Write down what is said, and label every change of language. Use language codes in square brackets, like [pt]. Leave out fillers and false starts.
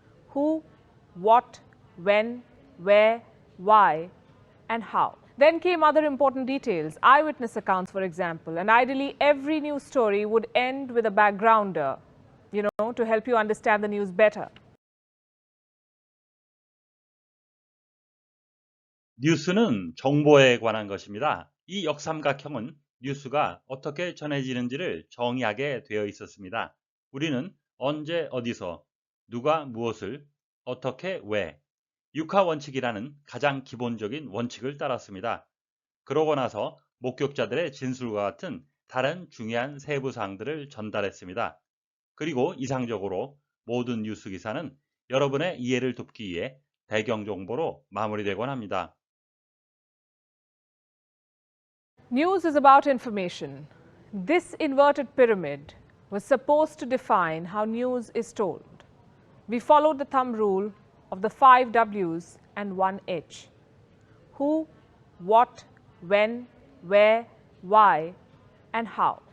[en] Who, what, when, where, why, and how. Then came other important details, eyewitness accounts, for example, and ideally every news story would end with a backgrounder, to help you understand the news better. [ko] 뉴스는 정보에 관한 것입니다. 이 역삼각형은 뉴스가 어떻게 전해지는지를 정의하게 되어 있었습니다. 우리는 언제 어디서 누가 무엇을 어떻게 왜 육하 원칙이라는 가장 기본적인 원칙을 따랐습니다. 그러고 나서 목격자들의 진술과 같은 다른 중요한 세부 사항들을 전달했습니다. 그리고 이상적으로 모든 뉴스 기사는 여러분의 이해를 돕기 위해 배경 정보로 마무리되곤 합니다. [en] News is about information. This inverted pyramid was supposed to define how news is told. We followed the thumb rule of the 5 W's and 1 H. Who, what, when, where, why, and how.